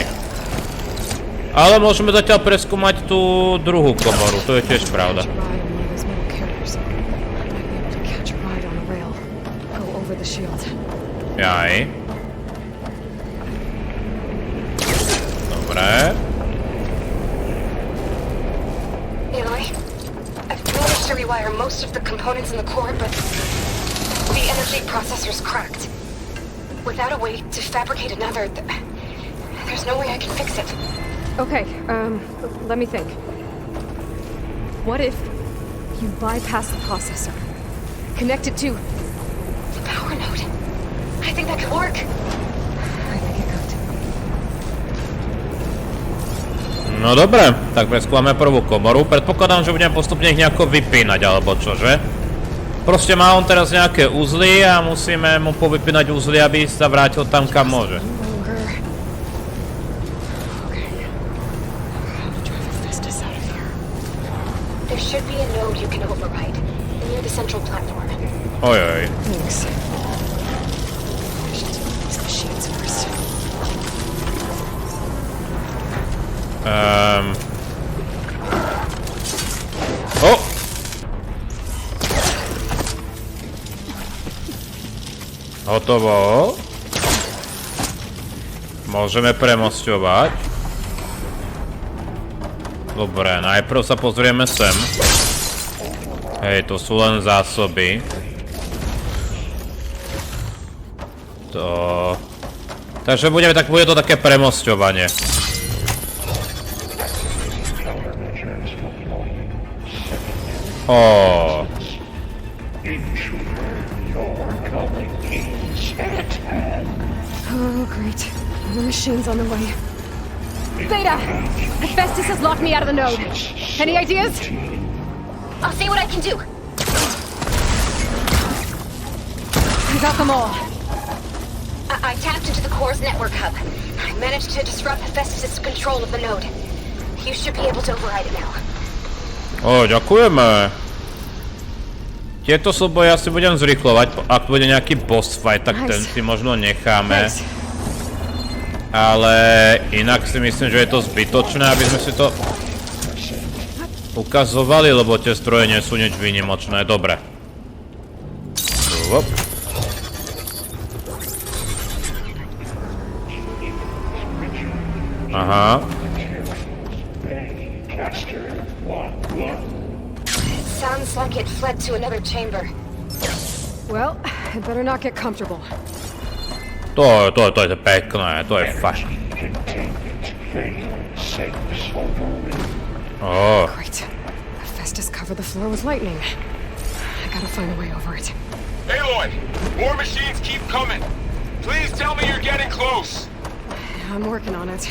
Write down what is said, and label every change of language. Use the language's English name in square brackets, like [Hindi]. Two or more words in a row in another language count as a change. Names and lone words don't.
[Slovak] Ale môžeme zatiaľ preskúmať tú druhú komoru, to je tiež pravda. Jaj. Dobre. [English] Aloy, I've managed to rewire most of the components in the core, but the energy processor's cracked. Without a way to fabricate another, there's no way I can fix it. Okay, let me think. What if you bypass the processor? Connect it to the power node. I think that could work. I think it could. [Slovak] No dobre, tak preskúmame prvú komoru. Predpokladám, že budem postupne ich nejako vypínať, alebo čože? Proste má on teraz nejaké uzly a musíme mu povypínať uzly, aby sa vrátil tam, kam môže. [English] There should be a node you can override near the central platform. [Slovak] Ojoj. [English] Thanks. I should deal with these machines first. O! [Slovak] Hotovo. Môžeme premosťovať. Dobre, najprv sa pozrieme sem. Hej, to sú len zásoby. Takže bude to také premosťovanie. [English] Oh, great. The machine's on the way. Beta! Hephaistus has locked me out of the node. Any ideas? I'll see what I can do. I got them all. I tapped into the core's network hub. I managed to disrupt Hephaistus' control of the node. You should be able to override it now. [Slovak] Ďakujeme. Tieto súboje asi budem zrýchlovať. Ak bude nejaký boss fight, tak ten si možno necháme. Ale inak si myslím, že je to zbytočné, aby sme si to ukazovali, lebo tie stroje nie sú nič výnimočné. Dobre. Aha. [English] Sounds like it fled to another chamber. Well, I better not get comfortable. [Slovak] To je pekné, to je fakt. [English] Great. Hephaistus covered the floor with lightning. I gotta find a way over it. Aloy, more machines keep coming. Please tell me you're getting close. I'm working on it.